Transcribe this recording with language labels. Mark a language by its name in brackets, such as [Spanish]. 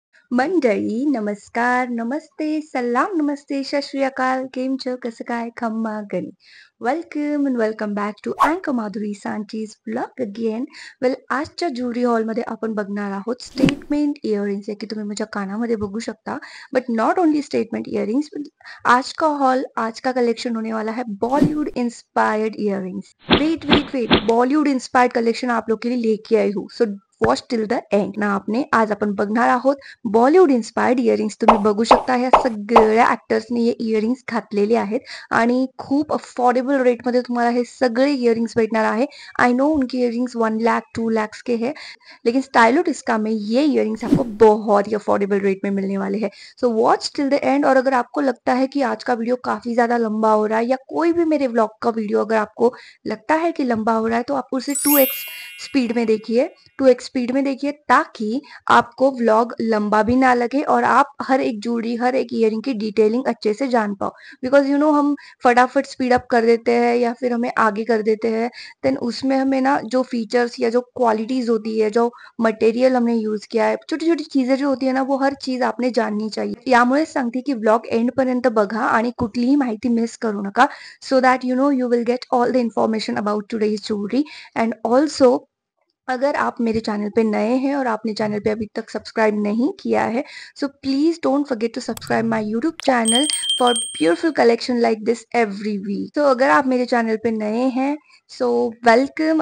[Marathi] मंडळी नमस्कार, नमस्ते, सलाम नमस्ते, सत श्री अकाल, केम छो, कसं काय, खम्मा गणी. [English] Welcome and welcome back to अँकर Madhuri Sanchi's blog again. [Marathi] आजच्या ज्वेलरी हॉलमध्ये आपण बघणार आहोत स्टेटमेंट इयरिंग्स, जे की तुम्ही माझ्या कानामध्ये बघू शकता. [English] but not only statement earrings, [Hindi] आज का कलेक्शन होने वाला है Bollywood inspired earrings. Wait wait wait, Bollywood inspired collection आप लोग के लिए लेके आई हूँ, [English] So watch till the end ना. [Marathi] आज आपण बघणार आहोत बॉलिवूड इन्स्पायर्ड इयरिंग्स. तुम्ही बघू शकता ह्या सगळ्या ऍक्टर्सनी हे इयरिंग्स घातलेले आहेत आणि खूप अफोर्डेबल रेटमध्ये तुम्हाला हे सगळे इयरिंग्स भेटणार आहे. [English] I know [Hindi] उनके इयरिंग्स 1 लाख 2 लाख के हैं, लेकिन स्टाइलो टिस्का में ये इयरिंग्स आपको बहुत ही अफोर्डेबल रेट में मिलने वाले हैं. [English] So watch till the end. [Hindi] और अगर आपको लगता है कि आज का वीडियो काफी ज्यादा लंबा हो रहा है, या कोई भी मेरे व्लॉग का वीडियो अगर आपको लगता है कि लंबा हो रहा है, तो आप उसे 2x स्पीड में देखिए. 2x स्पीड में देखिए ताकि आपको व्लॉग लंबा भी ना लगे और आप हर एक ज्वेलरी, हर एक इयरिंग की डिटेलिंग अच्छे से जान पाओ. बिकॉज हम फटाफट स्पीड अप कर देते हैं या फिर हमें आगे कर देते हैं, देन उसमें हमें ना जो फीचर्स या जो क्वालिटीज होती है, जो मटेरियल हमने यूज किया है, छोटी छोटी चीजें जो होती है ना, वो हर चीज आपने जाननी चाहिए. [Marathi] यामुळेच सांगते की व्लॉग एंड पर्यंत बघा आणि कुठलीही माहिती मिस करू नका, [English] So that you will get all the information about today's jewellery. [Hindi] And also अगर आप मेरे चैनल पे नए हैं और आपने चैनल पे अभी तक सब्सक्राइब नहीं किया है, [English] So please don't forget to subscribe my YouTube channel for beautiful collection like this every week. [Hindi] तो अगर आप मेरे चैनल पे नए हैं, सो वेलकम.